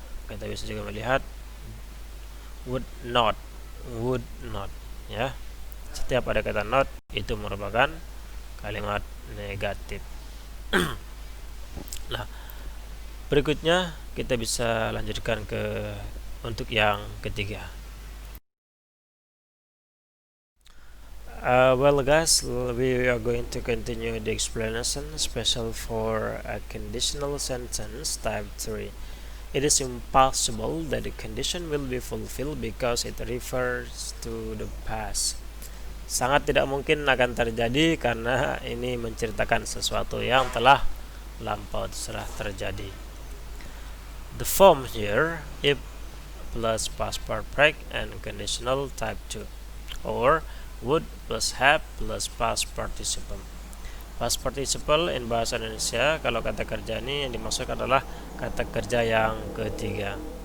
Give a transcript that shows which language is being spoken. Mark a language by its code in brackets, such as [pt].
[id] Kita bisa juga melihat would not, ya. Setiap ada kata not itu merupakan kalimat negatif. Nah, berikutnya kita bisa lanjutkan ke untuk yang ketiga. [en] Well guys, we are going to continue the explanation special for a conditional sentence type 3. It is impossible that the condition will be fulfilled because it refers to the past. [id] Sangat tidak mungkin akan terjadi karena ini menceritakan sesuatu yang telah lampau telah terjadi. [en] The form here if plus past perfect and conditional type 2, or would plus have plus past participle. Past participle in [id] bahasa Indonesia, kalau kata kerja ini yang dimaksud adalah kata kerja yang ketiga.